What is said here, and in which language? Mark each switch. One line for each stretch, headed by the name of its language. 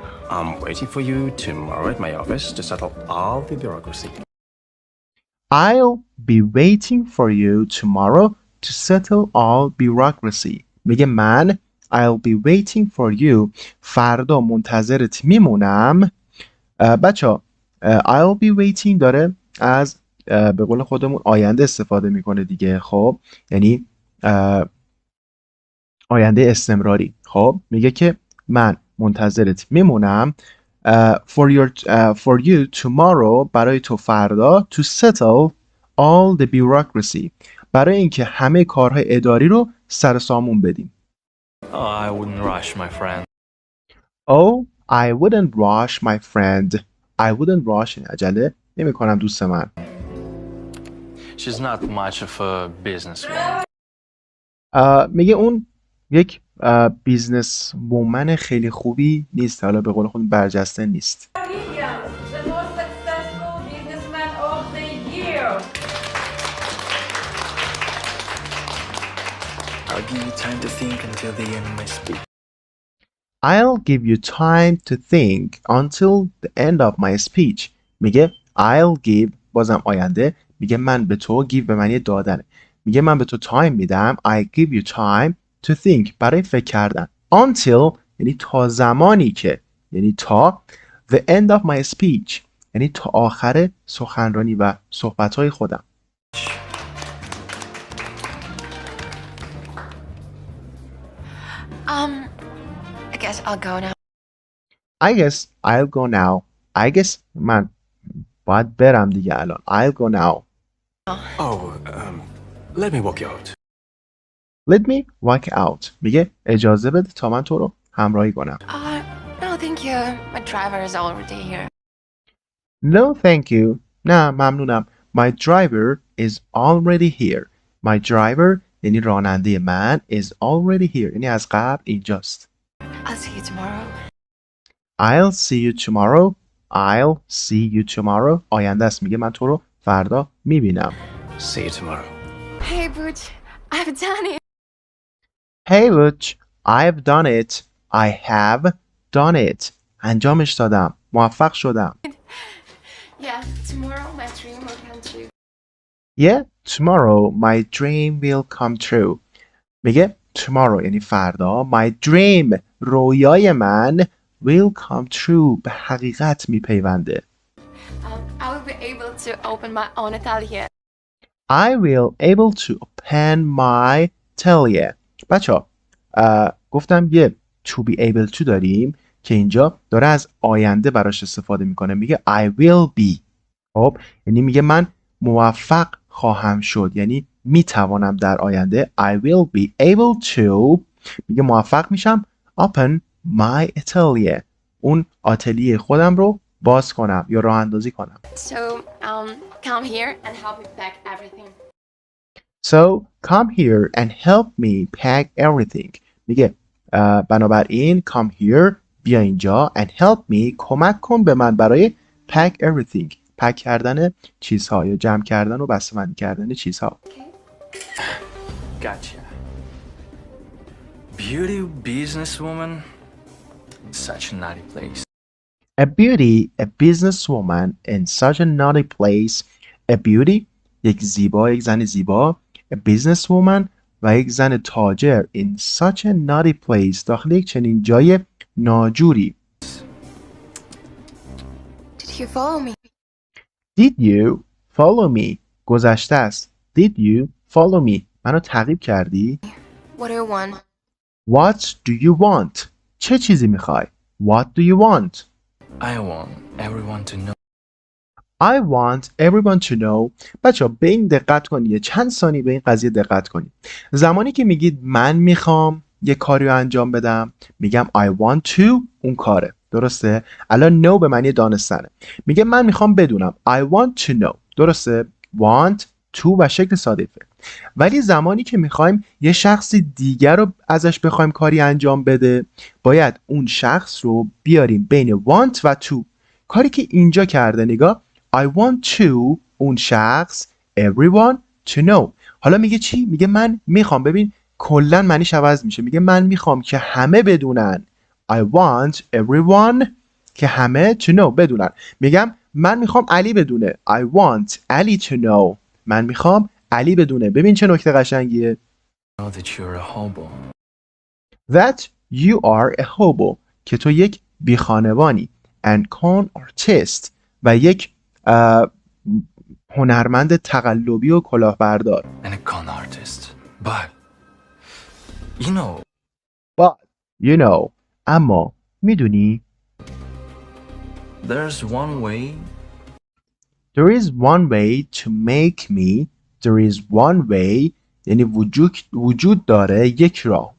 English: I'm waiting for you tomorrow at my office to settle all the bureaucracy. I'll be waiting for you tomorrow to settle all bureaucracy.
Persian: میگه من
English: I'll be waiting for you
Persian: فردا منتظرت میمونم. بچه
English: I'll be waiting
Persian: داره از به قول خودمون آینده استفاده میکنه دیگه. خب یعنی آینده استمراری. خب میگه که من منتظرت میمونم
English: for you tomorrow
Persian: برای تو فردا
English: to settle all the bureaucracy
Persian: برای اینکه همه کارهای اداری رو سر سامون بدیم.
English: Oh, I wouldn't rush, my friend. Oh, I wouldn't rush my friend. I wouldn't rush
Persian: عجله نمی کنم دوست من.
English: She's not much of a businesswoman.
Persian: میگه اون یک بیزنس وومن خیلی خوبی نیست. حالا به قول خود برجسته نیست.
English: Williams, the most successful businessman of the year. I'll give you time to think until the end of my speech. I'll give you time to think until the end of my speech.
Persian: میگه
English: I'll give
Persian: بازم آینده. میگه من به تو give به معنی دادنه. میگه من به تو تایم میدم.
English: I give you time to think
Persian: برای فکر کردن. Until یعنی تا زمانی که، یعنی تا
English: the end of my speech
Persian: یعنی تا آخر سخنرانی و صحبت‌های خودم.
English: I guess I'll go now. I guess I'll go now. I guess
Persian: من باید برم دیگه الان.
English: I'll go now. Oh, let me walk you out. Let me walk out.
Persian: میگه اجازه بده تا من تو رو همراهی کنم.
English: No, thank you. My driver is already here. No, thank you.
Persian: نه ممنونم.
English: My driver is already here. My driver
Persian: یعنی راننده من
English: is already here.
Persian: یعنی از قبل اینجاست.
English: I'll see you tomorrow. I'll see you tomorrow. I'll see you tomorrow.
Persian: آینده است. میگه من تو رو فردا میبینم.
English: See you tomorrow. Hey, Butch, I've done it. Hey Butch, I've done it. I have done it.
Persian: انجامش دادم. موفق شدم.
English: Yeah, tomorrow my dream will come true. Yeah, tomorrow my dream will come true.
Persian: میگه tomorrow یعنی فردا
English: my dream
Persian: رویای من
English: will come true
Persian: به حقیقت میپیونده.
English: I will be able to open my own atelier. I will able to open my atelier.
Persian: بچه گفتم یه
English: to be able to
Persian: داریم که اینجا داره از آینده براش استفاده میکنه. میگه
English: I will be.
Persian: خب یعنی میگه من موفق خواهم شد، یعنی میتوانم در آینده
English: I will be able to
Persian: میگه موفق میشم
English: open my atelier
Persian: اون آتلیه خودم رو باز کنم یا راه اندازی کنم.
English: So, come here and help me pack everything. So come here and help me pack everything.
Persian: میگه بنابراین
English: come here
Persian: بیا اینجا
English: and help me
Persian: کمک کن به من برای
English: pack everything
Persian: پک کردن چیزها یا جمع کردن و بسته‌بندی کردن چیزها.
English: Gotcha. Beauty businesswoman? Such a naughty place. A businesswoman in such a naughty place. A beauty
Persian: یک زیبا، یک زن زیبا.
English: A businesswoman
Persian: و یک زن تاجر
English: in such a naughty place
Persian: داخل یک چنین جای ناجوری.
English: Did you follow me? Did you follow me?
Persian: گذشته است.
English: Did you follow me؟
Persian: منو تعقیب کردی؟
English: What do you want? What do you want؟
Persian: چه چیزی میخوای؟
English: What do you want؟ I want everyone to know. I want everyone to know.
Persian: بچه به این دقت کنید. چند ثانیه به این قضیه دقت کنید. زمانی که میگید من میخوام یه کاری رو انجام بدم میگم
English: I want to
Persian: اون کاره. درسته؟ الان know به معنی دانستنه. میگه من میخوام بدونم
English: I want to know.
Persian: درسته؟
English: want to
Persian: و شکل ساده فعل. ولی زمانی که میخوایم یه شخص دیگر رو ازش بخوایم کاری انجام بده باید اون شخص رو بیاریم بین want و to. کاری که اینجا کرده نگاه
English: I want to
Persian: اون شخص
English: everyone to know.
Persian: حالا میگه چی؟ میگه من میخوام. ببین کلن معنیش عوض میشه. میگه من میخوام که همه بدونن.
English: I want everyone
Persian: که همه
English: to know
Persian: بدونن. میگم من میخوام علی بدونه.
English: I want Ali to know.
Persian: من میخوام علی بدونه. ببین چه نکته قشنگیه.
English: Know that you're a hobo. That you are a hobo
Persian: که تو یک بیخانوانی.
English: And con artist
Persian: و یک هنرمند تقلبی و کلاهبردار.
English: And a con artist. But, you know, But you know
Persian: اما میدونی
English: there's one way. there is one way to make me. there is one way
Persian: یعنی وجود داره یک راه.